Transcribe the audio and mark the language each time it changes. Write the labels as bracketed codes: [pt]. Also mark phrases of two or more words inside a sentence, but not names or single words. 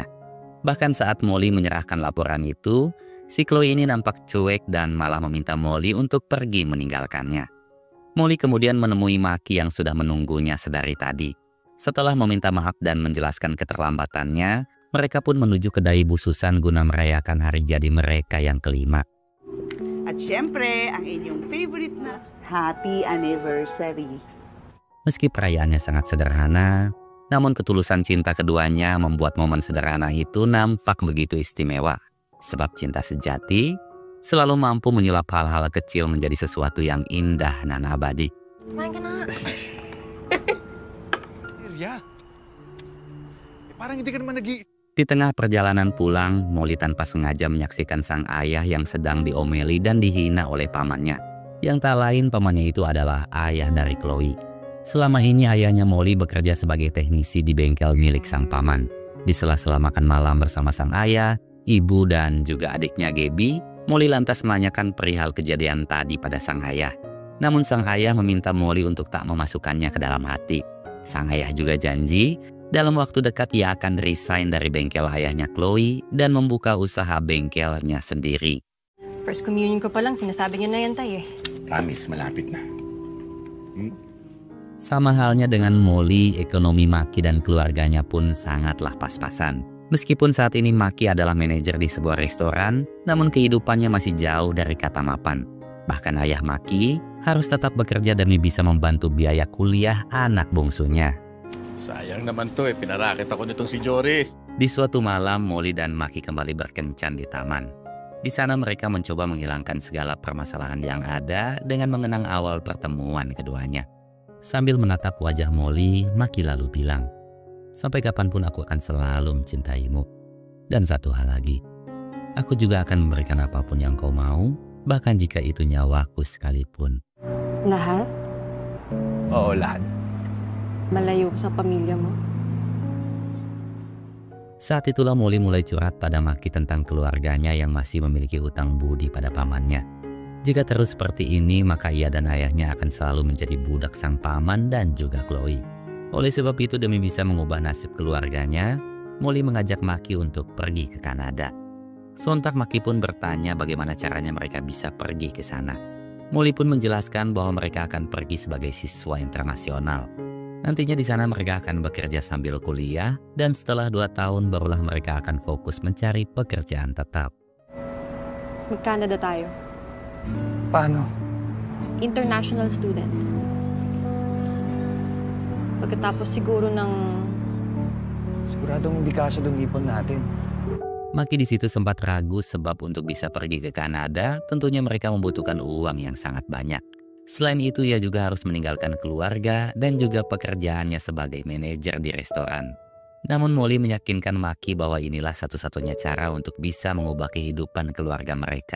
[id] Bahkan saat Molly menyerahkan laporan itu, si Chloe ini nampak cuek dan malah meminta Molly untuk pergi meninggalkannya. Molly kemudian menemui Maki yang sudah menunggunya sedari tadi. Setelah meminta maaf dan menjelaskan keterlambatannya, mereka pun menuju kedai Bu Susan guna merayakan hari jadi mereka yang kelima. [tl] At syempre, ang inyong favorite na [en] Happy Anniversary. [id] Meski perayaannya sangat sederhana, namun ketulusan cinta keduanya membuat momen sederhana itu nampak begitu istimewa. Sebab cinta sejati selalu mampu menyulap hal-hal kecil menjadi sesuatu yang indah dan abadi. [tl] Kumain ka na. Ya. Parang hindi ka naman [id] Di tengah perjalanan pulang, Molly tanpa sengaja menyaksikan sang ayah yang sedang diomeli dan dihina oleh pamannya. Yang tak lain pamannya itu adalah ayah dari Chloe. Selama ini ayahnya Molly bekerja sebagai teknisi di bengkel milik sang paman. Di sela-sela makan malam bersama sang ayah, ibu dan juga adiknya Gaby, Molly lantas menanyakan perihal kejadian tadi pada sang ayah. Namun sang ayah meminta Molly untuk tak memasukkannya ke dalam hati. Sang ayah juga janji dalam waktu dekat ia akan resign dari bengkel ayahnya Chloe dan membuka usaha bengkelnya sendiri. [en] First communion [tl] ko pa lang, sinasabi niyo na yan, tay eh. Promise, malapit na. [id] Sama halnya dengan Molly, ekonomi Maki dan keluarganya pun sangatlah pas-pasan. Meskipun saat ini Maki adalah manajer di sebuah restoran, namun kehidupannya masih jauh dari kata mapan. Bahkan ayah Maki harus tetap bekerja demi bisa membantu biaya kuliah anak bungsunya. [tl] Sayang naman to pinarakit ako nitong si Joris. [id] Di suatu malam, Molly dan Maki kembali berkencan di taman. Di sana mereka mencoba menghilangkan segala permasalahan yang ada dengan mengenang awal pertemuan keduanya. Sambil menatap wajah Molly, Maki lalu bilang, "Sampai kapanpun aku akan selalu mencintaimu. Dan satu hal lagi, aku juga akan memberikan apapun yang kau mau, bahkan jika itu nyawaku sekalipun." [tl] Lahat? Oo, lahat. Malayo ko sa pamilya mo. [id] Saat itulah Molly mulai curhat pada Maki tentang keluarganya yang masih memiliki utang budi pada pamannya. Jika terus seperti ini, maka ia dan ayahnya akan selalu menjadi budak sang paman dan juga Chloe. Oleh sebab itu, demi bisa mengubah nasib keluarganya, Molly mengajak Maki untuk pergi ke Kanada. Sontak Maki pun bertanya bagaimana caranya mereka bisa pergi ke sana. Molly pun menjelaskan bahwa mereka akan pergi sebagai siswa internasional. Nantinya di sana mereka akan bekerja sambil kuliah, dan setelah 2 tahun barulah mereka akan fokus mencari pekerjaan tetap. [tl] Mag-Canada tayo. Paano? [en] International student. [tl] Pagkatapos siguro ng... Siguradong hindi kasya dong ipon natin. [id] Maki di situ sempat ragu sebab untuk bisa pergi ke Kanada, tentunya mereka membutuhkan uang yang sangat banyak. Selain itu, ia juga harus meninggalkan keluarga dan juga pekerjaannya sebagai manajer di restoran. Namun Molly meyakinkan Maki bahwa inilah satu-satunya cara untuk bisa mengubah kehidupan keluarga mereka.